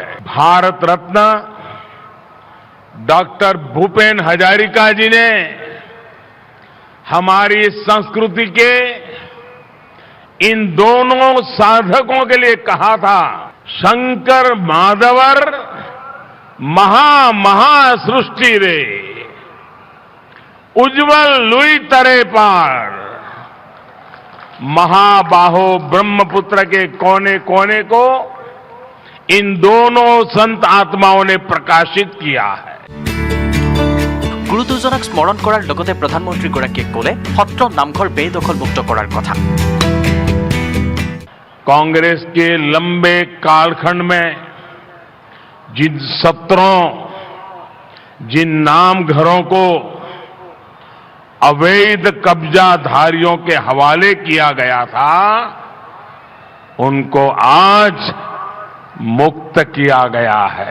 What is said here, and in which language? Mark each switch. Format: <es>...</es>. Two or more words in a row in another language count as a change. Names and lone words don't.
<hi>भारत रत्न डॉक्टर भूपेन हजारिका जी ने हमारी संस्कृति के इन दोनों साधकों के लिए कहा था,</hi> <as>শংকৰ মাধৱৰ মহা সৃষ্টি ৰে উজ্জ্বল লুই তৰে পাৰ।</as> <hi>महाबाहो ब्रह्मपुत्र के कोने कोने को इन दोनों संत आत्माओं ने प्रकाशित किया है।</hi> <as>গুৰু দুজনাক স্মৰণ কৰাৰ লগতে প্ৰধানমন্ত্ৰীগৰাকীয়ে ক'লে সত্ৰ নামঘৰ বেদখলমুক্ত কৰাৰ কথা</as> <hi>कांग्रेस के लंबे कालखंड में जिन सत्रों, जिन नाम घरों को अवैध कब्जाधारियों के हवाले किया गया था, उनको आज मुक्त किया गया है।</hi>